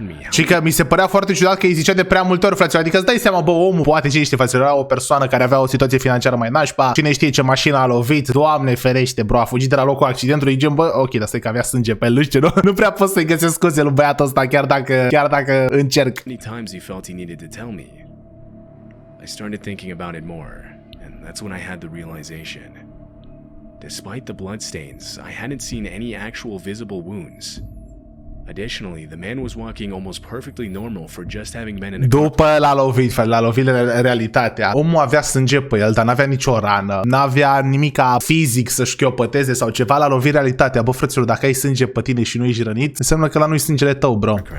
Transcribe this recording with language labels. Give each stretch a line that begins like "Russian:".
Romanian: Și că mi se părea foarte ciudat că îi zicea de prea multe ori, fraților. Adică îți dai seama, bă, omul poate ce știe, fraților, era o persoană care avea o situație financiară mai nașpa. Cine știe ce mașină a lovit, Doamne ferește, bro, a fugit de la locul accidentului, gen, bă, ok, dar stai că avea sânge pe el, nu știu, nu prea pot să-i găsesc scuze lui băiatul ăsta, chiar dacă încerc.
English: I started thinking about it more, and that's when I had the realization. Despite the bloodstains, I hadn't seen any actual visible wounds. Additionally, the man was walking almost perfectly normal for just having been in a
Romanian: După l-a lovit realitatea. Omul avea sânge pe el, dar n-avea nicio rană. N-avea nimica fizic să șchiopăteze sau ceva, l-a lovit realitatea. Bă, frăților, dacă ai sânge pe tine și nu ești rănit, înseamnă că la nu-i sângele tău, bro.